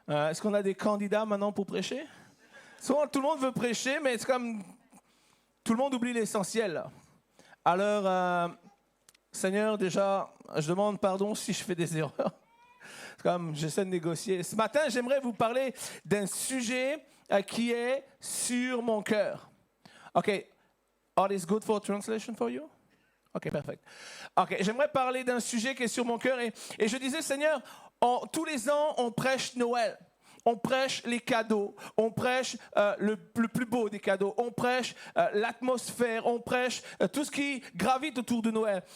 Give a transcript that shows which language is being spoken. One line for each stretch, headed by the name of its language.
French: Est-ce qu'on a des candidats maintenant pour prêcher? Souvent, tout le monde veut prêcher, mais c'est comme tout le monde oublie l'essentiel. Là. Alors, Seigneur, déjà, je demande pardon si je fais des erreurs. Comme j'essaie de négocier. Ce matin, j'aimerais vous parler d'un sujet qui est sur mon cœur. OK.
English: All is good for translation for you? OK, perfect.
French: OK, j'aimerais parler d'un sujet qui est sur mon cœur. Et je disais, Seigneur, tous les ans, on prêche Noël. On prêche les cadeaux, on prêche le plus beau des cadeaux, on prêche l'atmosphère, on prêche tout ce qui gravite autour de Noël.